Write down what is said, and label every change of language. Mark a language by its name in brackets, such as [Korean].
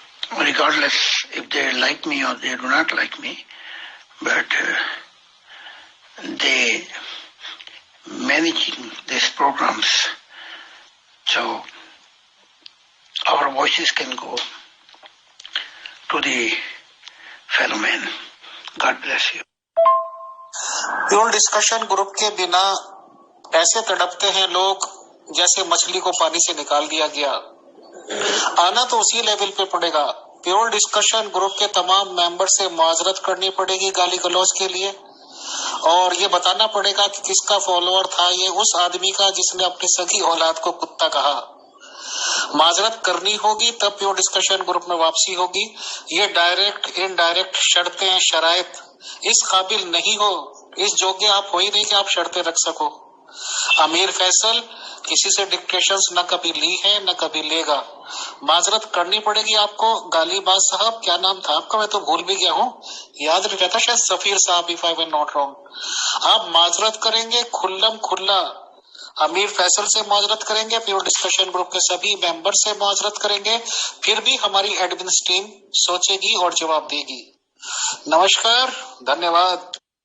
[English] Regardless if they like me or they do not like me, but they managing these programs so our voices can go to the fellow man. God bless you. [Urdu] Pure discussion group کے بنا ایسے تڑپتے ہیں لوگ جیسے مچھلی کو پانی سے نکال دیا گیا. آنا تو اسی لیول پہ پڑے گا. پیور ڈسکشن گروپ کے تمام ممبر سے معذرت کرنی پڑے گی گالی گلوچ کے لیے، اور یہ بتانا پڑے گا کہ کس کا فالوور تھا. یہ اس آدمی کا جس نے اپنی سگی اولاد کو کتا کہا. معذرت کرنی ہوگی تب پیور ڈسکشن گروپ میں واپسی ہوگی. یہ ڈائریکٹ انڈائریکٹ شرطیں شرائط اس قابل نہیں ہو، اس جوگے آپ ہو ہی نہیں کہ آپ شرطیں رکھ سکو. امیر فیصل کسی سے ڈکٹیشنز نہ کبھی لی ہے نہ کبھی لے گا. معذرت کرنی پڑے گی آپ کو. غالی باز صاحب، کیا نام تھا آپ کا؟ میں تو بھول بھی گیا ہوں، یاد نہیں رہتا. شاید سفیر صاحب، [English] if I were not wrong. [Urdu] آپ معذرت کریں گے کھلم کھلا. امیر فیصل سے معذرت کریں گے، پیور ڈسکشن گروپ کے سبھی ممبر سے معذرت کریں گے، پھر بھی ہماری ایڈمنس ٹیم سوچے گی اور جواب دے گی. نمسکار، دھنیہ واد.